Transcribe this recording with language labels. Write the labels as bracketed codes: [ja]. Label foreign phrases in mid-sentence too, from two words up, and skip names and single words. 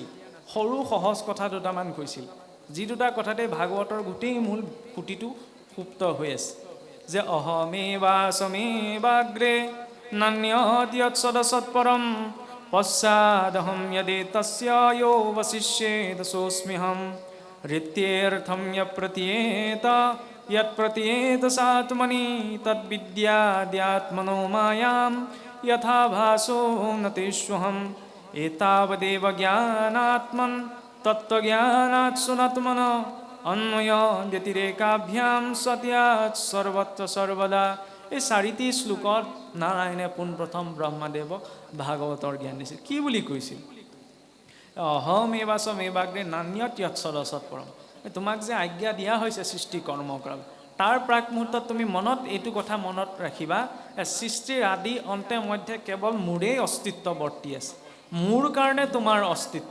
[as] সৰু সহজ কথা দুটামান কৈছিল, যি দুটা কথাতে ভাগৱতৰ গোটেই মূল খুঁটিটো সুপ্ত হৈ আছে। [sa] যে অহমেৱাসমেৱাগ্ৰে নান্যৎসদসৎপৰম পশ্চাদহম য়দে তস্য য়ো বশিষ্যেদ সোऽস্ম্যহম ঋত্যেऽৰ্থম য়ৎপ্ৰতীয়েত यत्प्रतीयेत सात्मनि तद्विद्याद्यात्मनो मायां यथा भासो न तेष्वहम् एतावदेव ज्ञानात्मन् तत्त्वज्ञानात् सुनात्मन अन्वय व्यतिरेकाभ्यां सत्यात् सर्वत्र सर्वदा। [as] এই চাৰিটি শ্লোকত নাৰায়ণে পোনপ্ৰথম ব্ৰহ্মাদেৱক ভাগৱতৰ জ্ঞান দিছিল। কি বুলি কৈছিল? [sa] অহমেৱাসমেৱাগ্ৰে নান্যৎ য়ৎসদসৎপৰম। [as] তোমাক যে আজ্ঞা দিয়া হৈছে সৃষ্টি কৰ্ম কৰা, তাৰ প্ৰাক মুহূৰ্তত তুমি মনত এইটো কথা মনত ৰাখিবা, সৃষ্টিৰ আদি অন্তে মধ্যে কেৱল মোৰেই অস্তিত্ব বৰ্তি আছে, মোৰ কাৰণে তোমাৰ অস্তিত্ব।